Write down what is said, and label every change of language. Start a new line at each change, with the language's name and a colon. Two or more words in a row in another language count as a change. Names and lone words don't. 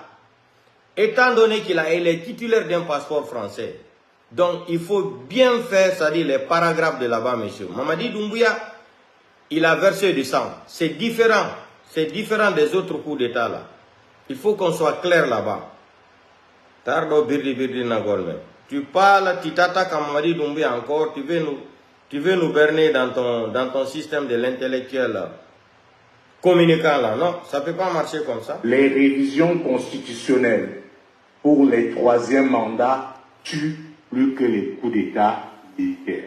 French: Étant donné qu'il est titulaire d'un passeport français. Donc, il faut bien faire, c'est-à-dire les paragraphes de là-bas, monsieur. Mamadi Doumbouya, il a versé du sang. C'est différent. C'est différent des autres coups d'État, là. Il faut qu'on soit clair là-bas. Tardo birdi birdi nagolme. Tu parles, tu t'attaques à Mamadi Doumbouya encore, tu veux nous berner dans ton système de l'intellectuel communicant, là. Non, ça ne peut pas marcher comme ça. Les révisions constitutionnelles pour les troisièmes mandats tuent plus que les coups d'État militaires.